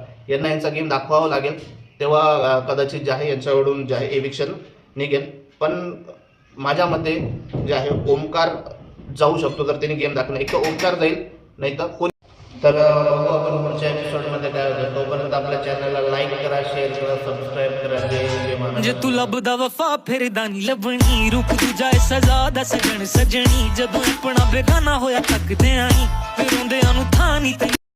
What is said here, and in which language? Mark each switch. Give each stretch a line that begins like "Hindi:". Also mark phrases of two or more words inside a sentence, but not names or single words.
Marathi: यांना यांचा गेम दाखवावा लागेल, तेव्हा कदाचित जे आहे यांच्याकडून जे आहे एविक्शन निघेल. पण माझ्या मते जे आहे ओमकार जाऊ शकतो जर त्यांनी गेम दाखवला. एक तर ओमकार जाईल, नाही तर कोणी. तर बघू आपण पुढच्या एपिसोडमध्ये काय होतं. तोपर्यंत आपल्या चॅनलला लाईक करा, शेअर करा, सबस्क्राईब करा. जय महाराज.
Punjabi: ਜੇ ਤੂੰ ਲੱਭਦਾ ਵਫਾ ਫਿਰਦਾ ਨੀ ਲੱਭਣੀ, ਰੂਪ ਦੂਜਾ ਏ ਸਜ਼ਾ ਦਾ ਸਜਣ ਸਜਣੀ, ਜਦੋਂ ਆਪਣਾ ਬੇਗਾਨਾ ਹੋਇਆ ਤੱਕਦੇ ਆਈ, ਫਿਰ ਰੋਂਦਿਆਂ ਨੂੰ ਥਾਂ ਨੀ